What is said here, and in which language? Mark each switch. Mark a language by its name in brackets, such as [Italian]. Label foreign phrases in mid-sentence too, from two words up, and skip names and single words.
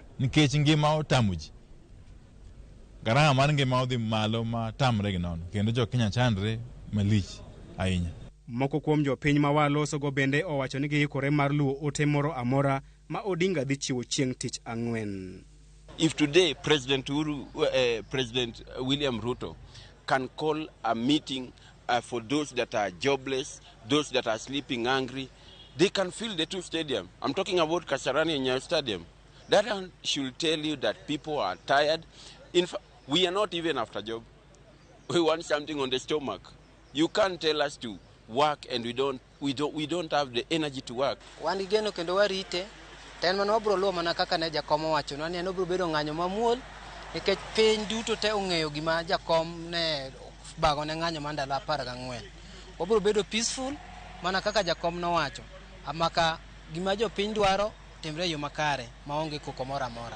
[Luo (Kenya and Tanzania)] Nikech ngima otamo ji. Garama mar ngima odhi malo ma tamre gi nono. Kendo jo Kenya chandre malich ahinya. Moko kuom jopiny ma waloso go bende owacho ni giikore mar luwo ote moro amora ma Odinga dhi chiwo chieng' tich ang'wen. [English] If today President William Ruto can call a meeting for those that are jobless, those that are sleeping hungry, they can fill the two stadium. I'm talking about Kasarani and Nyayo Stadium. That should tell you that people are tired. In fact, we are not even after job. We want something on the stomach. You can't tell us to work and we don't have the energy to work. [Luo (Kenya and Tanzania)] Wan igeno kendo warite ten man wabro luwo mana kaka ne jakom owacho ni en obro bedo ng'anyo mamuol nikech piny duto te ong'eyo gima jakom ne bago ne ng'anyo mar ndalo 14. Wabro bedo peaceful mana kaka jakom nowacho, amaka gima jopiny dwaro timre yo makare maonge koko moro amora.